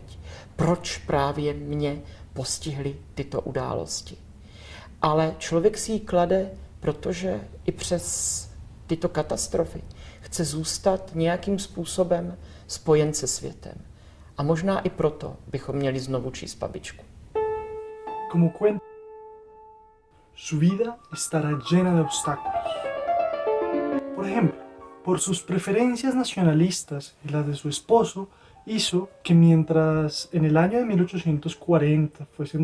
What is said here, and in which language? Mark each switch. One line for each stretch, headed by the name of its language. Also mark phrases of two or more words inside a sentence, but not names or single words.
Czech: Proč právě mě postihly tyto události? Ale člověk si ji klade, protože i přes tyto katastrofy chce zůstat nějakým způsobem spojen se světem. A možná i proto bychom měli znovu číst babičku.
Spanish: Como cuenta, su vida estará llena de obstáculos. Por ejemplo, Por sus preferencias nacionalistas y las de su esposo, hizo que mientras en el año de 1840 fuesen